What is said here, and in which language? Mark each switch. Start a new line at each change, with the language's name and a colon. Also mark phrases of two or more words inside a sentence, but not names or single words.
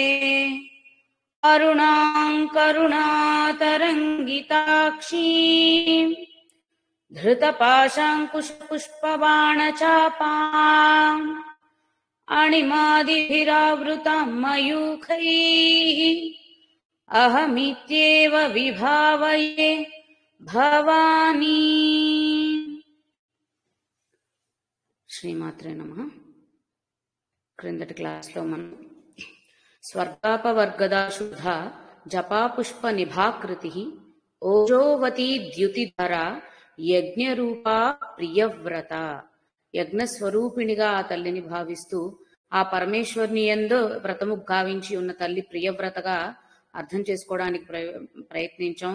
Sanskrit: अरुणां करुणातरङ्गिताक्षीं धृतपाशाङ्कुशपुष्पबाणचापाम् अणिमादिभिरावृतां मयूखैः अहमित्येव विभावये भवानी। శ్రీమాత్రే నమః.
Telugu: క్రిందటి క్లాస్లో మనం
Sanskrit: స్వర్గాపవర్గదాశుద్ధ జపాపుష్ప నిభాకృతి ఓజోవతి ద్యుతిధర యజ్ఞరూపా ప్రియవ్రత,
Telugu: యజ్ఞస్వరూపిణిగా ఆ తల్లిని భావిస్తూ ఆ పరమేశ్వరుని యందు వ్రతము గావించి ఉన్న తల్లి ప్రియవ్రతగా అర్థం చేసుకోవడానికి ప్రయత్నించాం.